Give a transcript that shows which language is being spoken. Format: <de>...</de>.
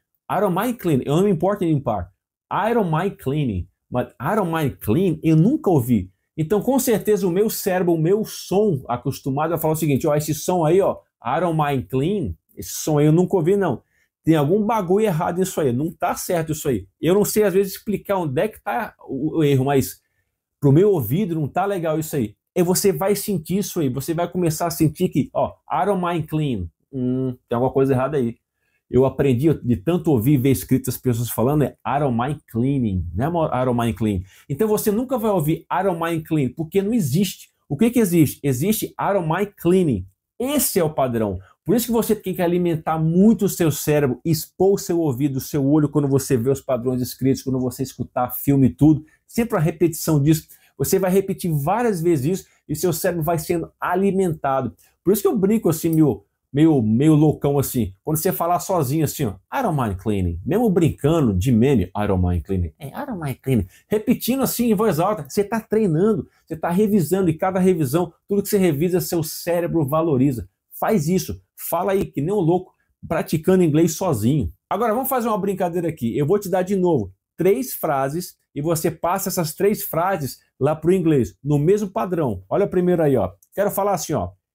<en>I don't mind cleaning,</en> <pt>eu não me importo em limpar.</pt> <en>I don't mind cleaning,</en> <pt>mas</pt> <en>I don't mind clean,</en> <pt>eu nunca ouvi. Então, com certeza, o meu cérebro, o meu som acostumado a falar o seguinte, ó, esse som aí, ó,</pt> <en>I don't mind clean,</en> <pt>esse som aí eu nunca ouvi, não. Tem algum bagulho errado nisso aí, não tá certo isso aí. Eu não sei, às vezes, explicar onde é que tá o erro, mas pro meu ouvido não tá legal isso aí. E você vai sentir isso aí, você vai começar a sentir que, ó,</pt> <en>I don't mind clean,</en> <pt>tem alguma coisa errada aí. Eu aprendi de tanto ouvir e ver escrito as pessoas falando,</pt> <en>I don't mind cleaning,</en> <pt>né,</pt> <en>I don't mind clean.</en> <pt>Então você nunca vai ouvir</pt> <en>I don't mind clean,</en> <pt>porque não existe. O que existe? Existe</pt> <en>I don't mind cleaning.</en> <pt>Esse é o padrão. Por isso que você tem que alimentar muito o seu cérebro, expor o seu ouvido, o seu olho quando você vê os padrões escritos, quando você escutar filme e tudo. Sempre a repetição disso. Você vai repetir várias vezes isso e seu cérebro vai sendo alimentado. Por isso que eu brinco assim, meio loucão assim. Quando você falar sozinho assim, ó,</pt> <en>I don't mind cleaning.</en> <pt>Mesmo brincando de meme,</pt> <en>I don't mind cleaning. I don't mind cleaning.</en> <pt>Repetindo assim em voz alta, você está treinando, você está revisando, e cada revisão, tudo que você revisa, seu cérebro valoriza. Faz isso. Fala aí, que nem um louco, praticando inglês sozinho. Agora, vamos fazer uma brincadeira aqui. Eu vou te dar de novo 3 frases e você passa essas 3 frases lá para o inglês, no mesmo padrão. Olha primeiro aí, ó. Quero falar assim, ó.</pt>